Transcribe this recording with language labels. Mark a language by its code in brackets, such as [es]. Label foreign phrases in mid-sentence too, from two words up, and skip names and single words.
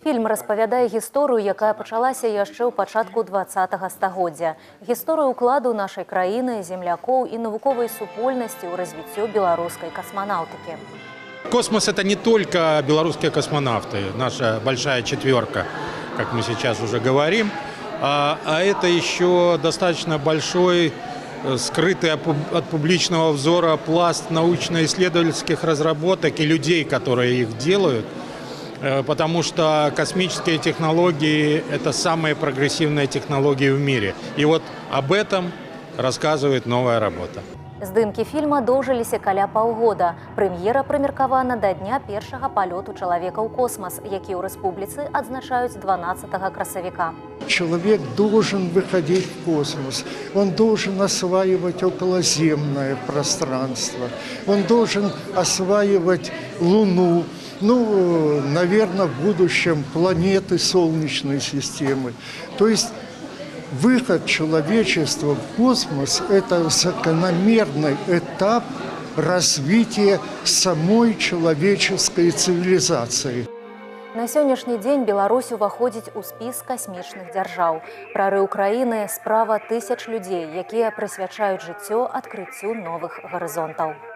[be] Фільм распавядае гісторыю, якая пачалася яшчэ ў пачатку 20-го стагоддзя. Гісторыю ўкладу нашай краіны, землякоў і навуковай супольнасці ў развіццё беларускай космонавтыкі. [ru] Космос – это не только белорусские космонавты, наша большая четверка, как мы сейчас уже говорим, а это еще достаточно большой, скрытый от публичного взора пласт научно-исследовательских разработок и людей, которые их делают, потому что космические технологии – это самые прогрессивные технологии в мире. И вот об этом рассказывает новая работа. [be] Здымкі фільма доўжыліся каля паўгода. Прэм'ера прымеркавана да дня першага палёту чалавека ў космас, які ў рэспубліцы адзначаюць 12 красавіка. [ru] Человек должен выходить в космос, он должен осваивать околоземное пространство, он должен осваивать Луну, наверное, в будущем планеты Солнечной системы. То есть выход человечества в космос – это закономерный этап развития самой человеческой цивилизации. [be] На сённяшні дзень Беларусь уваходзіць у спіс касмічных дзяржаў. Прарыў краіны – справа тысяч людзей, якія прысвячаюць жыццё адкрыццю новых гарызонтаў.